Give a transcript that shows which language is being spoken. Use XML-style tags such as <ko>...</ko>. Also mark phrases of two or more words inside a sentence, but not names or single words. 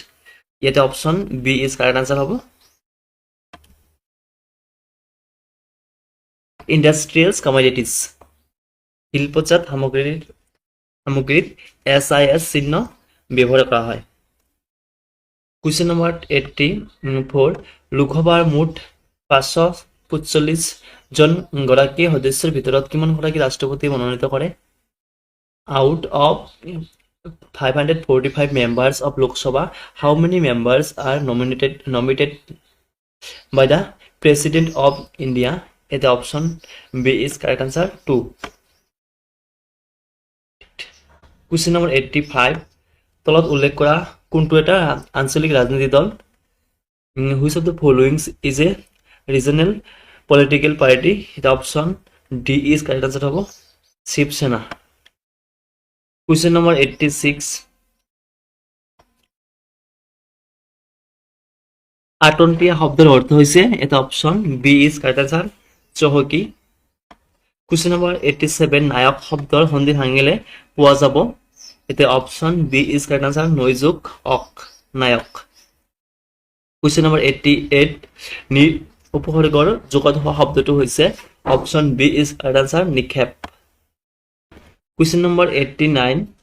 <as>ইয়াতে</as> <en>option B is correct answer</en> <as>হ'ব</as> <en>industrial commodities,</en> <as>শিল্পজাত সামগ্ৰীত SIS চিহ্ন ব্যৱহাৰ কৰা হয়।</as> <en>question number 84.</en> <as>লোকসভাৰ মুঠ 45 জন গৰাকী সদস্যৰ ভিতৰত কিমান গৰাকী ৰাষ্ট্ৰপতি মনোনীত কৰে</as> <en>out of 545 members of Lok Sabha how many members are nominated by the president of India the option B is correct answer 2 question number 85</en> <as>তলত উল্লেখ কৰা কোনটো এটা আঞ্চলিক ৰাজনৈতিক দল</as> <en>which of the following is a regional political party the option D is correct answer হ'ব Shiv Sena question number 86</en> <as>আটন্তিয়া শব্দৰ অৰ্থ হৈছে এটা</as> <en>option B is correct answer</en> <as>চহকি</as> <en>question number 87</en> <as>নায়ক শব্দৰ সন্ধি ভাঙিলে পোৱা যাব এটা</as> <en>option B is correct answer</en> <as>নৈযুক অক নায়ক</as> <en>question number 88</en> <as>নি উপসৰ্গৰ যোগত হোৱা শব্দটো হৈছে</as> <en>option B is correct answer</en> <as>নিক্ষেপ</as> <en>question number 89</en>